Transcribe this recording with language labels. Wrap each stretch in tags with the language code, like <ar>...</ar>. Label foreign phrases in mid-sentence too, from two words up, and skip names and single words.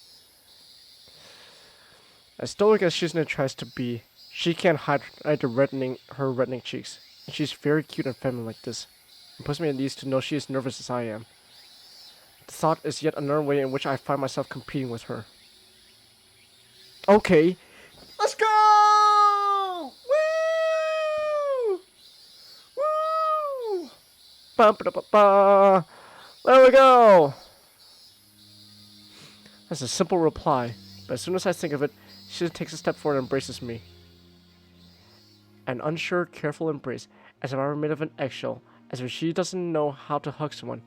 <en>As stoic as Shizune tries to be, she can't hide her reddening cheeks. And she's very cute and feminine like this. It puts me at ease to know she is nervous as I am. The thought is yet another way in which I find myself competing with her. Okay, let's go! Woo! Woo! Ba ba ba ba. There we go. That's a simple reply, but as soon as I think of it, she takes a step forward and embraces me. An unsure, careful embrace, as if I were made of an eggshell, as if she doesn't know how to hug someone.</en>